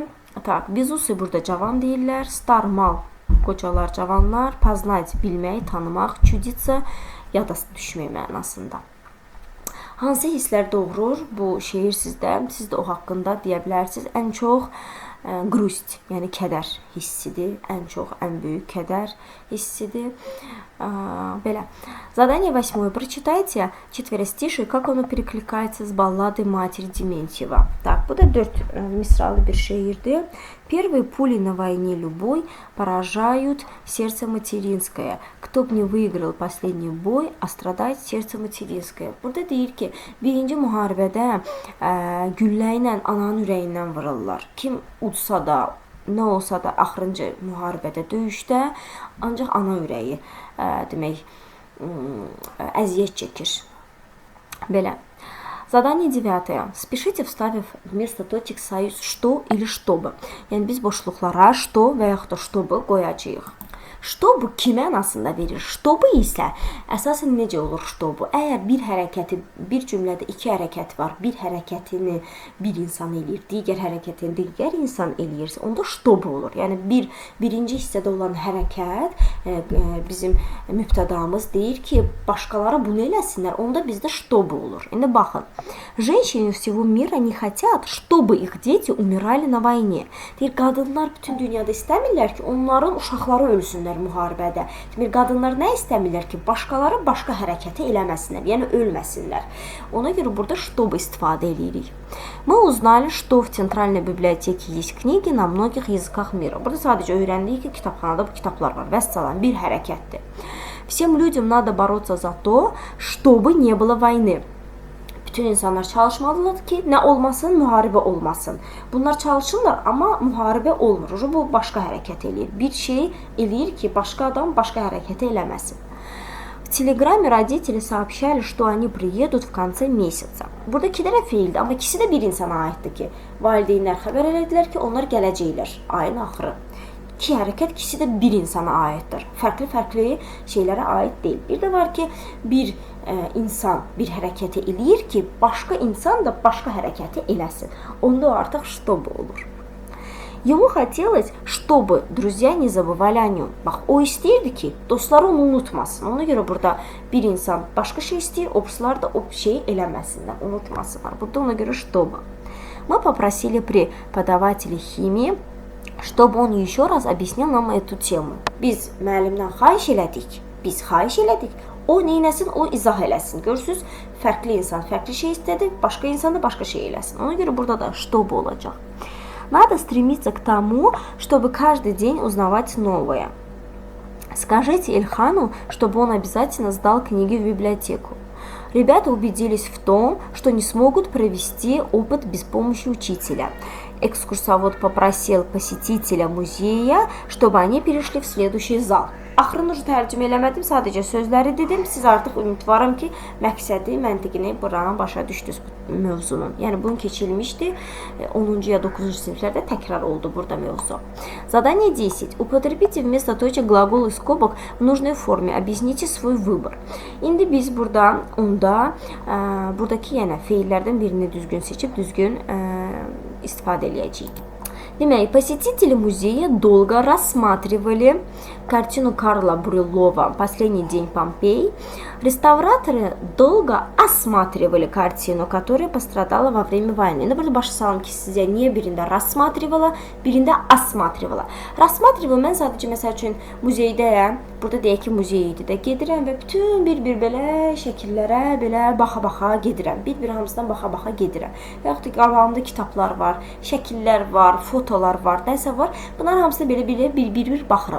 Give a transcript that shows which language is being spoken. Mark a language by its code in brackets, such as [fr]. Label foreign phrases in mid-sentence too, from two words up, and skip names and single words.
[az] Tak, Bizusi burada cavan deyirlər, starmal qocalar, cavanlar, poznать bilmək, tanımaq, чудиться yada düşmək mənasında. Hansı hisslər doğurur bu şeir sizdə? Siz də o haqqında deyə bilərsiniz. Ən çox грусть, yəni kədər hissidir. Ən çox, ən böyük kədər hissidir. Belə. [ru] Задание 8. Прочитайте четверостишие, как оно перекликается с балладой матери Дементьева. [az] Так, bu da 4 misralı bir şeirdir. [ru] Первые пули на войне любой поражают сердце материнское. Кто б не выиграл последний бой, а страдает сердце материнское. [az] Burada deyir ki, birinci müharibədə güllə ilə ananın ürəyindən vururlar. Kim udsa da, nə olsa da axırıncı müharibədə, döyüşdə ancaq ana ürəyi demək əziyyət çəkir. Belə. Задание 9. Спешите, вставив вместо точек союз что или чтобы. Yəni biz boşluqlara что və yaxud da чтобы qoyacağıq. Что bu ki mənasında verir? Что isə əsasən necə olur что bu? Əgər bir hərəkəti, bir cümlədə iki hərəkət var, bir hərəkətini bir insan eləyir, digər hərəkətini digər insan eləyirsə, onda что olur. Yəni birinci hissədə olan hərəkət bizim mübtədamız deyir ki, başqaları bunu eləsinlər, onda bizdə что olur. İndi baxın. [ru] Женщины всего мира не хотят, чтобы их дети умирали на войне. [az] Deyir, qadınlar bütün dünyada istəmirlər ki, onların uşaqları ölsünlər müharibədə. Demir, qadınlar nə istəmirlər ki, başqaları başqa hərəkəti eləməsinlər, yəni ölməsinlər. Ona görə burada чтобы istifadə edirik. [ru] Мы узнали, что в Центральной библиотеке есть книги на многих языках мира. [az] Burada sadəcə öyrəndik ki, kitabxanada bu kitablar var. Vəssalam, bir hərəkətdir. [ru] Всем людям надо бороться за то, чтобы не было войны. [az] Bütün insanlar çalışmalıdır ki, nə olmasın, müharibə olmasın. Bunlar çalışırlar, amma müharibə olmur. Bu başqa hərəkət eləyir. Bir şey eləyir ki, başqa adam başqa hərəkəti eləməsin. [ru] В Телеграме родители сообщали, что они приедут в конце месяца. [az] Burada iki dənə feildir, amma ikisi də bir insana aiddir ki, valideynlər xəbər elədilər ki, onlar gələcəklər ayın axırı. İki hərəkət ikisi də bir insana aiddir. Fərqli şeylərə aid deyil. Bir də var ki, bir insan bir hərəkəti eləyir ki, başqa insan da başqa hərəkəti eləsin. Onda artıq чтобы olur. [ru] Ему хотелось, чтобы друзья не забывали о нем. [az] Bax, o istəyirdi ki, dostları onu unutmasın. Ona görə burada bir insan başqa şey istəyir, obslar da o şeyi eləməsinlər, unutmasınlar. Burada ona görə чтобы. [ru] Мы pопросили преподавателя химии, чтобы он еще раз объяснил нам эту temu. [az] Biz müəllimdən xahiş elədik. O neynəsin, o izah eləsin. Görürsünüz, fərqli insan fərqli şey istədi, başqa insan da başqa şey eləsin. Ona görə burada da чтобы olacaq. [ru] Надо стремиться к тому, чтобы каждый день узнавать новое. Скажите Ильхану, чтобы он обязательно сдал книги в библиотеку. Ребята убедились в том, что не смогут провести опыт без помощи учителя. Экскурсовод попросил посетителя музея, чтобы они перешли в следующий зал. [az] Axırını tərcümə eləmədim, sadəcə sözləri dedim. Siz artıq ümidvaram ki, məqsədi, məntiqini buranın başa düşdünüz bu mövzunun. Yəni, bunu keçilmişdi. 10-cu ya 9-cu siniflərdə təkrar oldu burada mövzu. Задание 10. Употребите вместо точек глагол и скобок в нужной форме. Объясните свой выбор. İndi biz burada, buradakı yəni feillərdən birini düzgün seçib, düzgün istifadə eləyəcəyik. Demək, [ru] посетители музея долго рассматривали картину Карла Брюллова «Последний день Помпей». Реставраторы долго осматривали картину, которая пострадала во время войны. [az] Burada başa salım ki, sizə niyə birində рассматривала, birində осматривала. Рассматривала, mən sadəcə məsəl üçün muzeydəyəm, burada deyək ki, muzeydə də gedirəm və bütün bir belə şəkillərə belə baxa-baxa gedirəm. Bir hamısından baxa-baxa gedirəm. Və yaxud da qabağımda kitablar var, şəkillər var, fotolar var, nəsə var. Bunların hamısına belə bir baxıram.